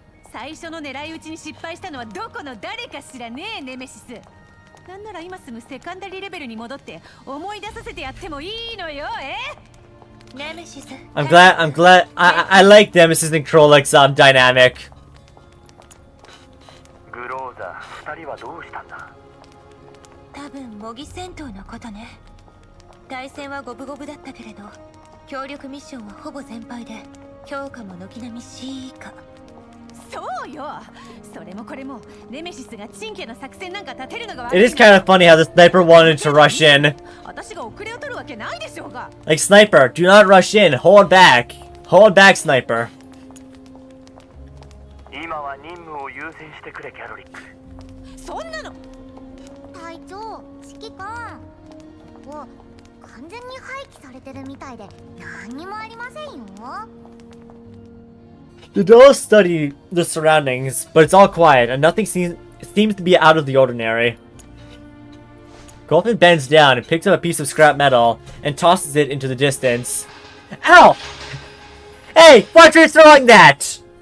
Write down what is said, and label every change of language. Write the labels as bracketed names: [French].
[Japanese] 最初の狙い撃ちに失敗したのはどこの誰か知らねえネメシス。なんなら今すぐセカンダリーレベルに戻って思い出させてやってもいいのよ、 [English] I'm glad. I like Nemesis and Krolek's dynamic. [Japanese] グローザ、二人はどうしたんだ? 多分模擬戦闘のことね。対戦は五分五分だったけれど、協力ミッションはほぼ全敗で、評価も軒並み C 以下。そうよ。それもこれもネメシスがチンケの作戦なんか立てるのが悪い。 [English] It is kind of funny how the sniper wanted to rush in. [Japanese] 私が遅れを取るわけないでしょうが。 [English] Like, sniper, do not rush in. Hold back. Hold back, sniper. [Japanese] 今は任務を優先してくれ、キャロリック。そんなの。隊長、指揮官。ここ完全に廃棄されてるみたいで何にもありませんよ。 [English] The dolls study the surroundings, but it's all quiet and nothing seems to be out of the ordinary. Golfin bends down and picks up a piece of scrap metal and tosses it into the distance. Ow! Hey, why'd you throwing that?